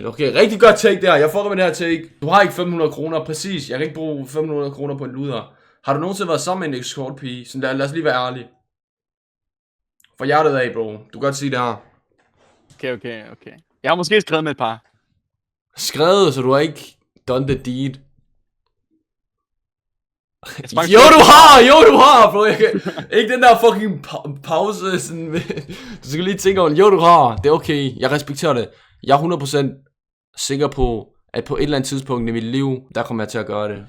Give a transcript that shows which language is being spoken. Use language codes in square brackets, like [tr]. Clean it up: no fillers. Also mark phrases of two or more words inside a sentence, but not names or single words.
[da] Okay, rigtig godt take der. Jeg fucker med det her take. Du har ikke 500 kroner, præcis. Jeg kan ikke bruge 500 kroner på en luder. Har du nogensinde været sammen med en escort pige? Så lad os lige være ærlige. For hjertet af, bro. Du kan godt sige det her. Okay. Jeg har måske skrevet med et par. Skrevet, så du har ikke [en] done the deed. [da] Jo, du har, bro. Ikke den der fucking pause. Sådan, du skal lige tænke over, jo, du har. Det er okay. Jeg respekterer det. Jeg er 100% sikker på, at på et eller andet tidspunkt i mit liv, der kommer jeg til at gøre det.